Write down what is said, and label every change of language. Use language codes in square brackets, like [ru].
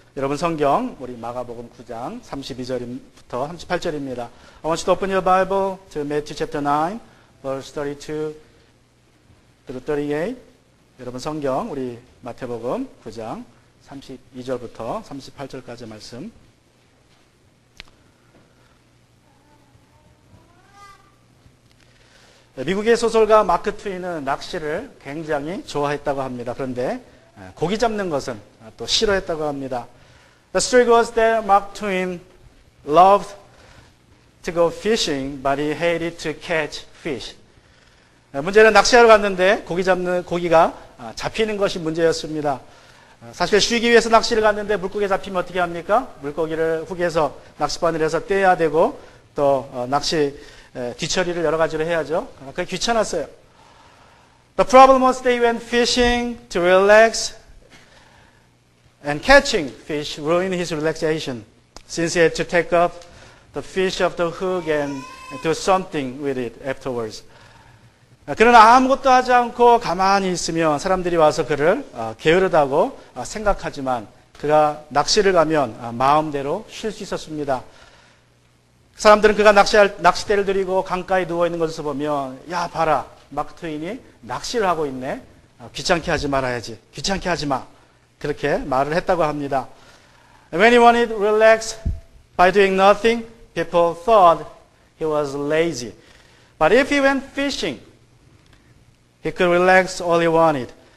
[ko] 여러분 성경 우리 마가복음 9장 32절부터 38절입니다. [en] I want you to open your Bible to Matthew chapter 9, verse 32 through 38. [ko] 여러분 성경 우리 마태복음 9장 32절부터 38절까지 말씀. 미국의 소설가 마크 트윈은 낚시를 굉장히 좋아했다고 합니다. 그런데 고기 잡는 것은 또 싫어했다고 합니다. [en] The story goes that Mark Twain loved to go fishing, but he hated to catch fish. [ko] 문제는 낚시하러 갔는데 고기가 잡히는 것이 문제였습니다. 사실 쉬기 위해서 낚시를 갔는데 물고기 잡히면 어떻게 합니까? 물고기를 후기에서 낚싯바늘을 해서 떼야 되고 또 낚시 뒤처리를 여러 가지로 해야죠. 그게 귀찮았어요. [en] The problem was they went fishing to relax, and catching fish ruined his relaxation, since he had to take up the fish off the hook and do something with it afterwards. [ko] 그러나 아무것도 하지 않고 가만히 있으면 사람들이 와서 그를 게으르다고 생각하지만 그가 낚시를 가면 마음대로 쉴 수 있었습니다. 사람들은 그가 낚싯대를 들이고 강가에 누워있는 것을 보면 야 봐라, 마크 트윈이 낚시를 하고 있네. 귀찮게 하지 말아야지. 귀찮게 하지 마. 그렇게 말을 했다고 합니다. [en] When he wanted to relax by doing nothing, people thought he was lazy. But if he went fishing, he could relax all he wanted.